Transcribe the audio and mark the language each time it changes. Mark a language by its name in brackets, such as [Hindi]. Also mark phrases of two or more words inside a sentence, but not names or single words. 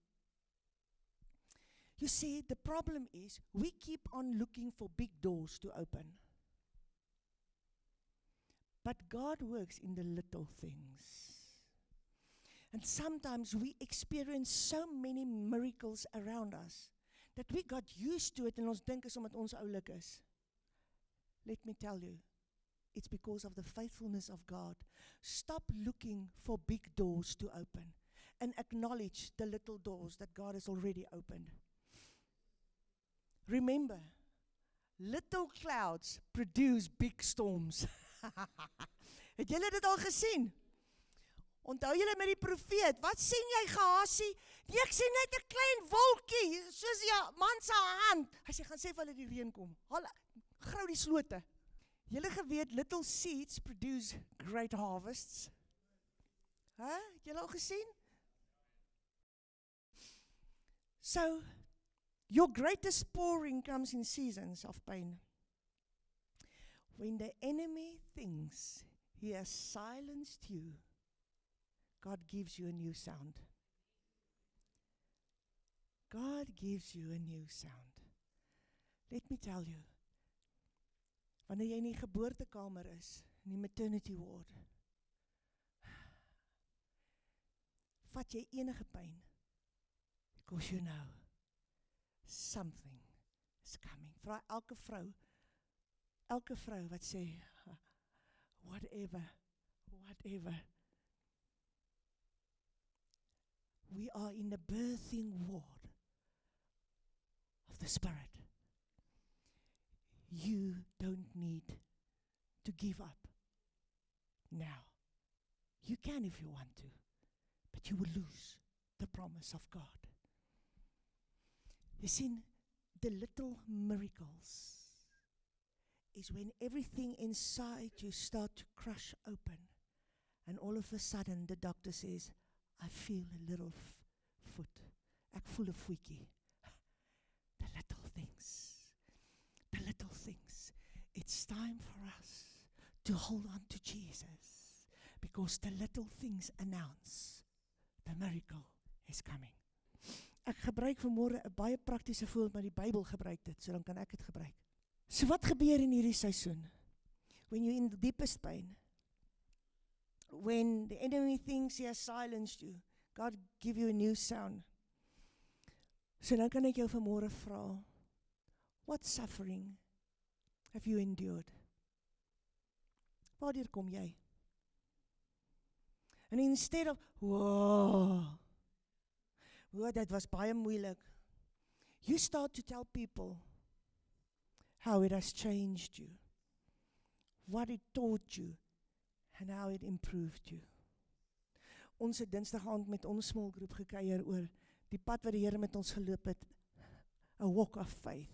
[English] You see, the problem is we keep on looking for big doors to open. But God works in the little things. And sometimes we experience so many miracles around us that we got used to it [Afrikaans] en ons dink is omdat ons oulik is. [English] Let me tell you, it's because of the faithfulness of God. Stop looking for big doors to open and acknowledge the little doors that God has already opened. Remember, little clouds produce big storms. [Afrikaans] Het julle dit al gesien? Onthou julle met die profeet, wat sien jy Gehasie? Nee, ek sien net 'n klein wolkie, soos die man se hand. Hy sê, gaan sê vir hulle die reën kom. Haal, grou die slote. Julle geweet, [English] little seeds produce great harvests. [Afrikaans] Het julle al gesien? [English] So, your greatest pouring comes in seasons of pain. When the enemy thinks he has silenced you, God gives you a new sound. God gives you a new sound. Let me tell you, [Afrikaans] wanneer jy in die geboortekamer is, in die [English] maternity ward, [Afrikaans] vat jy enige pyn, [English] because you know, something is coming. [Afrikaans] Vra elke vrou wat sê, [English] whatever. We are in the birthing ward of the Spirit. You don't need to give up now. You can if you want to, but you will lose the promise of God. You see, the little miracles is when everything inside you start to crush open, and all of a sudden the doctor says, I feel a little foot. [Afrikaans] Ek voel 'n voetjie. [English] The little things. It's time for us to hold on to Jesus, because the little things announce the miracle is coming. [Afrikaans] Ek gebruik vanmôre 'n baie praktiese voorbeeld, maar die Bybel gebruik dit, so dan kan ek dit gebruik. So wat gebeur in hierdie seisoen? [English] When you're in the deepest pain, when the enemy thinks he has silenced you, God give you a new sound. [Afrikaans] So dan kan ek jou vanmôre vra, [English] what suffering have you endured? [Afrikaans] Waartoe kom jy? [English] And instead of, [Afrikaans] dat was baie moeilik, [English] you start to tell people how it has changed you, what it taught you, and how it improved you. [Afrikaans] Ons het Dinsdag aand met ons small groep gekuier oor die pad wat die Here met ons geloop het, [English] a walk of faith.